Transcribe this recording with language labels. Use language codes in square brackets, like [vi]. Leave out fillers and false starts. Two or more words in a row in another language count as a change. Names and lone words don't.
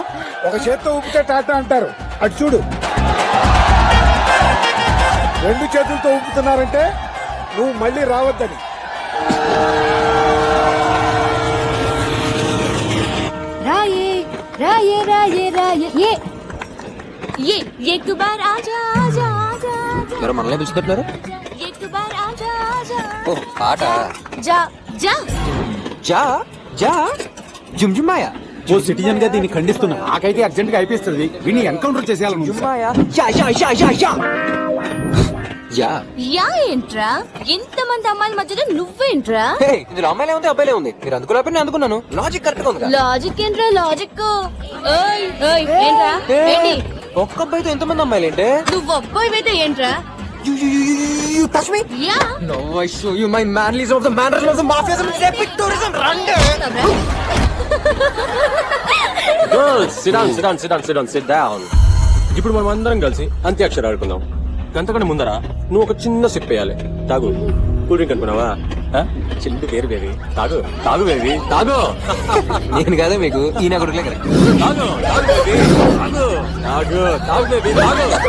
[te] ఒక చేత్తో ఊపితే టాటా అంటారు, అటు చూడు. రెండు చేతులతో ఊపుతున్నారంటే నువ్వు మళ్ళీ రావద్దని. రాయే రాయే రాయే రాయే ఏ [hi] एक बार आजा आजा आजा [te] ఎవరో మనలే పిలుస్తున్నారు. [hi] एक बार आजा आजा [te] ఓ పాట. [hi] जा जा जा जा झूम झुम्मा या [te] ఓ సిటిజన్ గా దీన్ని ఖండిస్తున్నా. నాకైతే అర్జెంట్ గా అయిపోతుంది. వీడిని ఎన్కౌంటర్ చేసేయాలను. జుమ్మాయా యా యా యా యా యా యా. యా ఏంట్రా ఇంతమంది అమ్మాయిల మధ్యలో నువ్వేంట్రా? హే, ఇందులో అమ్మాయిలే ఉంది అబ్బాయిలే ఉంది. మీరు అందుకున్నప్పుడు నేను అందుకున్నాను. [en] logic correct [te] గా ఉంది కదా. లాజిక్ ఏంట్రా లాజిక్? ఓయ్ ఓయ్ ఏంట్రా ఏంటి? ఒక్క అబ్బాయితో ఎంతమంది అమ్మాయిలు ఏంటే? నువ్వు అబ్బాయివైతే ఏంట్రా? [en] You touch me? యా No, I show you my manlyism of the mannerism of the mafiaism, epic tourism. Run! Girls, sit down. [te] ఇప్పుడు మనం అందరం కలిసి అంత్యాక్షరి ఆడుకుందాం. అంతకంటే ముందరా నువ్వు ఒక చిన్న సిప్ వేయాలి. తాగు. [en] cool drink [te] అనుకున్నావా? చిల్లు వేరు బేబీ. తాగు తాగు బేబీ తాగు. నేను కాదా మీకు ఈయన కొడుకులే కదా. తాగు తాగు బేబీ తాగు తాగు తాగు బేబీ తాగు.